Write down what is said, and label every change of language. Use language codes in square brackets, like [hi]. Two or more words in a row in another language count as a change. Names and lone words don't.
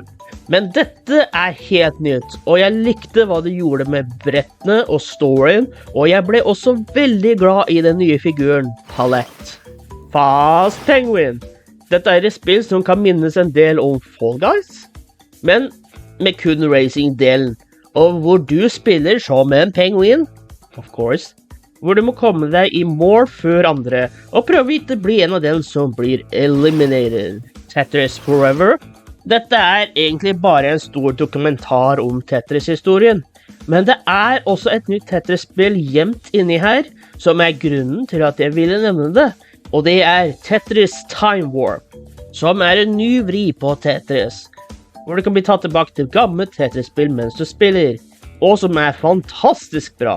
[no] Men dette er helt nytt, og jeg likte hva det gjorde med brettene og storyen, og jeg ble også veldig glad i den nye figuren, Palette. Fast Penguin. Dette er et spill som kan minnes en del om Fall Guys, men med kun racing-delen, og hvor du spiller som en penguin, [en] of course, [no] hvor du må komme deg i mål før andre, og prøve ikke å bli en av dem som blir eliminated. Tetris Forever. Dette er egentlig bare en stor dokumentar om Tetris-historien, men det er også et nytt Tetris-spill gjemt inni her, som er grunnen til at jeg ville nevne det, og det er Tetris Time Warp, som er en ny vri på Tetris, hvor du kan bli tatt tilbake til gammelt Tetris-spill mens du spiller, og som er fantastisk bra.